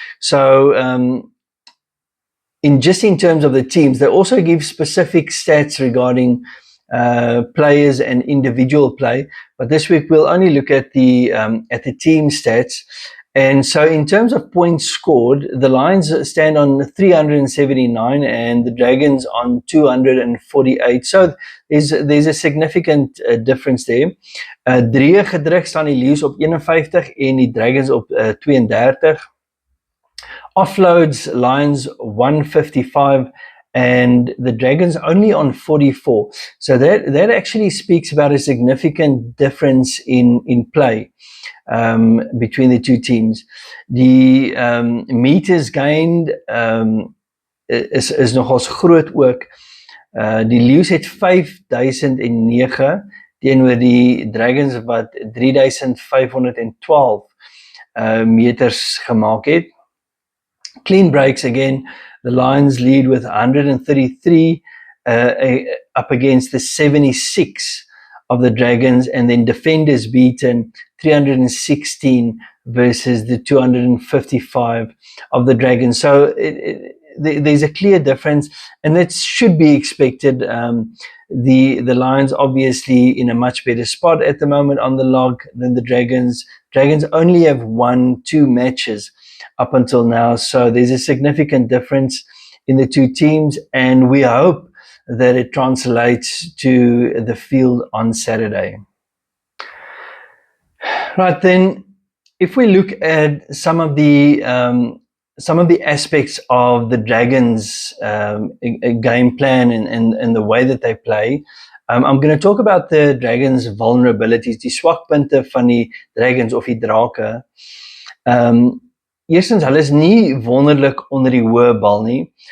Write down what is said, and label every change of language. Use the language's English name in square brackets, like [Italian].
[English] So in terms of the teams, they also give specific stats regarding players and individual play. But this week we'll only look at the team stats. And so in terms of points scored, the Lions stand on 379 and the Dragons on 248. So there's a significant difference there. [Afrikaans] Drie gedruk staan die Leeu's op 51 en die Dragons op 32. [English] Offloads, Lions 155 and the Dragons only on 44. So that actually speaks about a significant difference in play between the two teams. The meters gained is [Afrikaans] nogals groot ook. Die Leeu's het 5009 teenoor die Dragons wat 3512 meters gemaak het. [English] Clean breaks again, the Lions lead with 133 up against the 76 of the Dragons, and then defenders beaten 316 versus the 255 of the Dragons. So there's a clear difference, and that should be expected. The Lions obviously in a much better spot at the moment on the log than the Dragons. Dragons only have won 2 matches up until now, so there's a significant difference in the two teams, and we hope that it translates to the field on Saturday. Right then, if we look at some of the aspects of the Dragons' game plan and the way that they play, I'm going to talk about the Dragons' vulnerabilities, [Afrikaans] die swakpunte van die Dragons of die Drake. Eerstens, hulle is nie wonderlik onder die hoë bal nie.